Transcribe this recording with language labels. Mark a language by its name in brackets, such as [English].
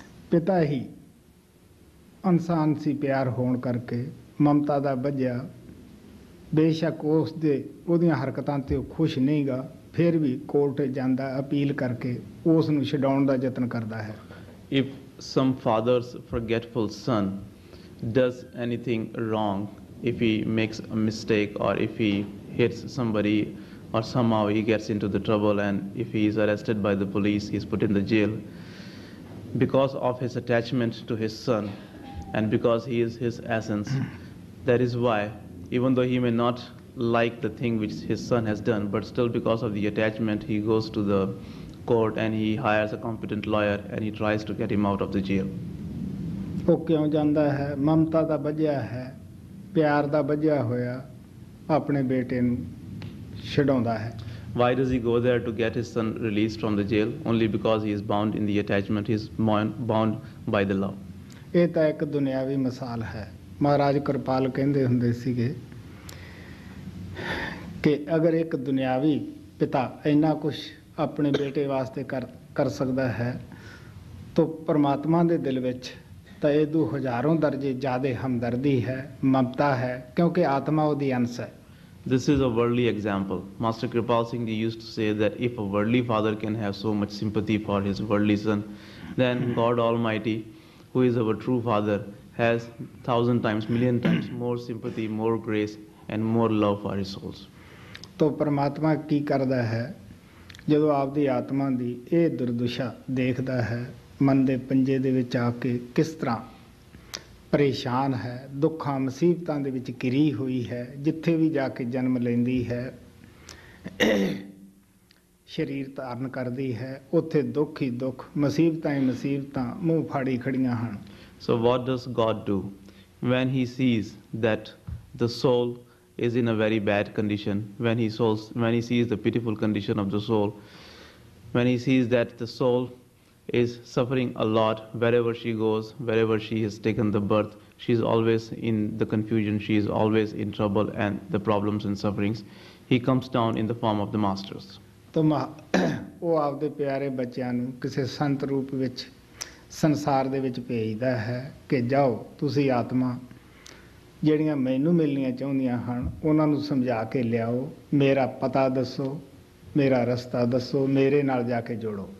[Punjabi] ਪਿਤਾ ਹੀ ਇਨਸਾਨ ਸੀ, ਪਿਆਰ ਹੋਣ ਕਰਕੇ ਮਮਤਾ ਦਾ ਬੱਝਿਆ, ਬੇਸ਼ੱਕ ਉਹਦੀਆਂ ਹਰਕਤਾਂ 'ਤੇ ਉਹ ਖੁਸ਼ ਨਹੀਂ ਗਾ, ਫਿਰ ਵੀ ਕੋਰਟ ਜਾਂਦਾ, ਅਪੀਲ ਕਰਕੇ ਉਸ ਨੂੰ ਛਡਾਉਣ ਦਾ ਯਤਨ ਕਰਦਾ ਹੈ। [English] If some father's forgetful son does anything wrong, if he makes a mistake or if he hits somebody or somehow he gets into the trouble and if he is arrested by the police, he is put in the jail, because of his attachment to his son and because he is his essence, that is why, even though he may not like the thing which his son has done, but still because of the attachment, he goes to the court and he hires a competent lawyer and he tries to get him out of the jail. [Punjabi] ਉਹ ਕਿਉਂ ਜਾਂਦਾ ਹੈ? ਮਮਤਾ ਦਾ ਬੱਝਿਆ ਹੈ, ਪਿਆਰ ਦਾ ਬੱਝਿਆ ਹੋਇਆ ਆਪਣੇ ਬੇਟੇ ਨੂੰ ਛਡਾਉਂਦਾ ਹੈ। [English] Why does he go there to get his son released from the jail? Only because he is bound in the attachment, he is bound by the love. [Punjabi] ਇਹ ਤਾਂ ਇੱਕ ਦੁਨਿਆਵੀ ਮਿਸਾਲ ਹੈ। ਮਹਾਰਾਜ ਕਿਰਪਾਲ ਕਹਿੰਦੇ ਹੁੰਦੇ ਸੀਗੇ ਕਿ ਅਗਰ ਇੱਕ ਦੁਨਿਆਵੀ ਪਿਤਾ ਇੰਨਾ ਕੁਛ ਆਪਣੇ ਬੇਟੇ ਵਾਸਤੇ ਕਰ ਸਕਦਾ ਹੈ ਤਾਂ ਪਰਮਾਤਮਾ ਦੇ ਦਿਲ ਵਿੱਚ ਤਾਂ ਇਹਦੂ ਹਜ਼ਾਰਾਂ ਦਰਜੇ ਜ਼ਿਆਦਾ ਹਮਦਰਦੀ ਹੈ, ਮਮਤਾ ਹੈ, ਕਿਉਂਕਿ ਆਤਮਾ ਉਹਦੀ ਅੰਸ਼ ਹੈ। [English] This is a worldly example. Master Kripal Singh Ji used to say that if a worldly father can have so much sympathy for his worldly son, then God Almighty, who is our true father, has 1,000 times, million times more sympathy, more grace and more love for his souls. [Hindi] तो परमात्मा की करता है [Punjabi] ਜਦੋਂ ਆਪਦੀ ਆਤਮਾ ਦੀ ਇਹ ਦੁਰਦਸ਼ਾ ਦੇਖਦਾ ਹੈ, ਮਨ ਦੇ ਪੰਜੇ ਦੇ ਵਿੱਚ ਆ ਕੇ ਕਿਸ ਤਰ੍ਹਾਂ ਪਰੇਸ਼ਾਨ ਹੈ, ਦੁੱਖਾਂ ਮੁਸੀਬਤਾਂ ਦੇ ਵਿੱਚ ਘਿਰੀ ਹੋਈ ਹੈ, ਜਿੱਥੇ ਵੀ ਜਾ ਕੇ ਜਨਮ ਲੈਂਦੀ ਹੈ, ਸਰੀਰ ਧਾਰਨ ਕਰਦੀ ਹੈ, ਉੱਥੇ ਦੁੱਖ ਹੀ ਦੁੱਖ, ਮੁਸੀਬਤਾਂ ਹੀ ਮੁਸੀਬਤਾਂ ਮੂੰਹ ਫਾੜੀ ਖੜੀਆਂ ਹਨ। [English] So what does God do when he sees that the soul is in a very bad condition, when he sees the pitiful condition of the soul, when he sees that the soul is suffering a lot wherever she goes, wherever she has taken the birth, she is always in the confusion, she is always in trouble and the problems and sufferings, he comes down in the form of the masters. [Punjabi] तो ਉਹ ਆਪਦੇ ਪਿਆਰੇ ਬੱਚਿਆਂ ਨੂੰ ਕਿਸੇ ਸੰਤ ਰੂਪ ਵਿੱਚ ਸੰਸਾਰ ਦੇ ਵਿੱਚ ਭੇਜਦਾ ਹੈ ਕਿ ਜਾਓ ਤੁਸੀਂ ਆਤਮਾ ਜਿਹੜੀਆਂ ਮੈਨੂੰ ਮਿਲਣੀਆਂ ਚਾਹੁੰਦੀਆਂ ਹਨ ਉਹਨਾਂ ਨੂੰ ਸਮਝਾ ਕੇ ਲਿਆਓ, ਮੇਰਾ ਪਤਾ ਦੱਸੋ, ਮੇਰਾ ਰਸਤਾ ਦੱਸੋ, ਮੇਰੇ ਨਾਲ ਜਾ ਕੇ ਜੋੜੋ।